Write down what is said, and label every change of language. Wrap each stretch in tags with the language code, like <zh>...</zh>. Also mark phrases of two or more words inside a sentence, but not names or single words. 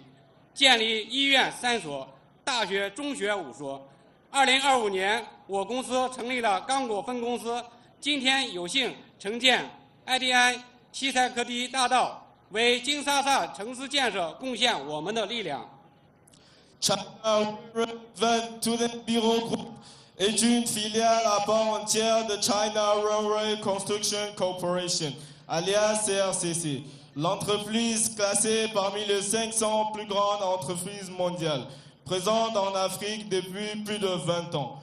<zh>建立医院3所，大学、中学5所。2025年，我公司成立了刚果分公司，今天有幸承建艾迪安西塞科迪大道，为金沙萨城市建设贡献我们的力量。</zh> <fr>China Runway Transit Bureau Group est une filiale à part entière de China Runway Construction Corporation, alias CRCC. L'entreprise classée parmi les 500 plus grandes entreprises mondiales, présente en Afrique depuis plus de 20 ans.</fr>